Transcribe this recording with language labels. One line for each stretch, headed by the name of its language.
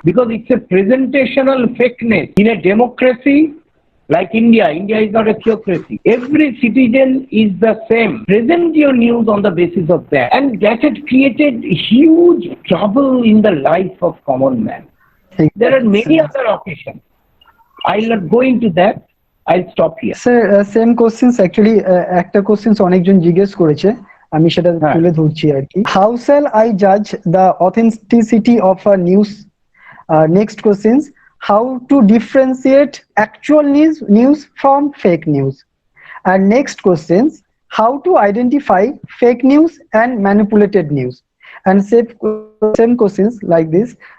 English: Because it's a presentational fakeness. In a democracy like India is not a theocracy. Every citizen is the same. Present your news on the basis of that. And that had created huge trouble in the life of common man. There are many other occasions. I'll not go into that. I'll stop here.
Bangla: Sir same questions actually একটা questions অনেকজন জিজ্ঞেস করেছে, আমি সেটা তুলে ধরছি আর কি।
English: How shall I Jaaz the authenticity of a news? Next questions, how to differentiate actual news from fake news? And next questions, how to identify fake news and manipulated news? And same questions like this.